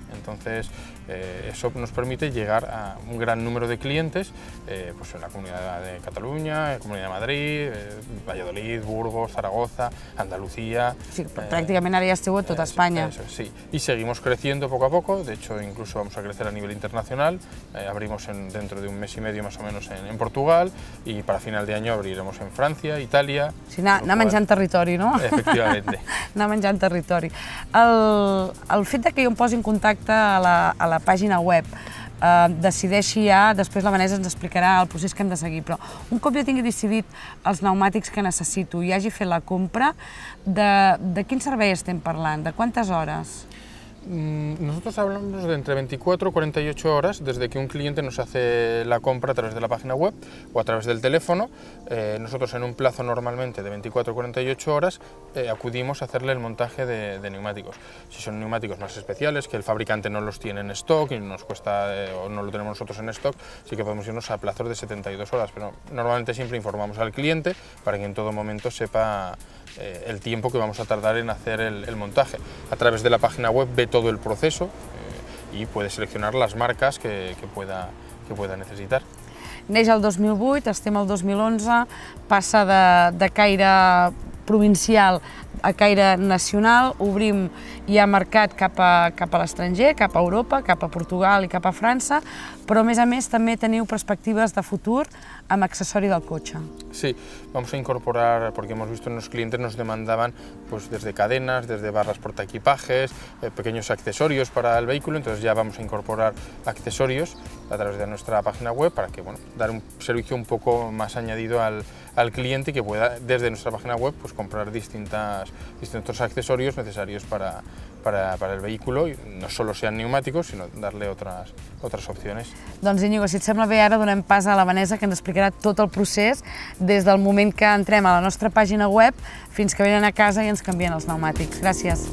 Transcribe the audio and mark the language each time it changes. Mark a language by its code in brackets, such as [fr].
[es] Entonces eso nos permite llegar a un gran número de clientes pues en la Comunidad de Cataluña, Comunidad de Madrid, Valladolid, Burgos, Zaragoza, Andalucía. [ca] Sí, [es] prácticamente [ca] ara ja esteu a tota Espanya. [es] Eso, sí. Y seguimos creciendo poco a poco, de hecho incluso vamos a crecer a nivel internacional, abrimos dentro de un mes y medio más o menos en Portugal y para final de año abriremos en Francia, Italia. [ca] Sí, anar menjant territori, no? [es] Efectivamente. [ca] Anar menjant territori. El fet que jo em posi en contacte a la pàgina web, decideixi ja, després la Vanessa ens explicarà el procés que hem de seguir, però un cop jo tingui decidit els pneumàtics que necessito i hagi fet la compra, de quin servei estem parlant? De quantes hores? [es] Nosotros hablamos de entre 24 y 48 horas desde que un cliente nos hace la compra a través de la página web o a través del teléfono. Nosotros en un plazo normalmente de 24 o 48 horas acudimos a hacerle el montaje de neumáticos. Si son neumáticos más especiales, que el fabricante no los tiene en stock y nos cuesta o no lo tenemos nosotros en stock, sí que podemos irnos a plazos de 72 horas, pero normalmente siempre informamos al cliente para que en todo momento sepa el tiempo que vamos a tardar en hacer el montaje. A través de la página web ve todo el proceso y puede seleccionar las marcas que pueda necesitar. [ca] Neix el 2008, estem al 2011, passa de caire provincial a caire nacional, obrim ja mercat cap a l'estranger, cap a Europa, cap a Portugal i cap a França, però a més també teniu perspectives de futur amb accessori del cotxe. [es] Sí, vamos a incorporar, porque hemos visto en los clientes nos demandaban pues desde cadenas, desde barras portaequipajes, pequeños accesorios para el vehículo, entonces ya vamos a incorporar accesorios a través de nuestra página web para que dar un servicio un poco más añadido al cliente que pueda desde nuestra página web pues comprar distintos accesorios necesarios para el vehículo, y no solo sean neumáticos, sino darle otras opciones. [ca] Doncs Íñigo, si et sembla bé, ara donem pas a la Vanessa, que ens explicarà tot el procés des del moment que entrem a la nostra pàgina web fins que venen a casa i ens canvien els pneumàtics. Gràcies.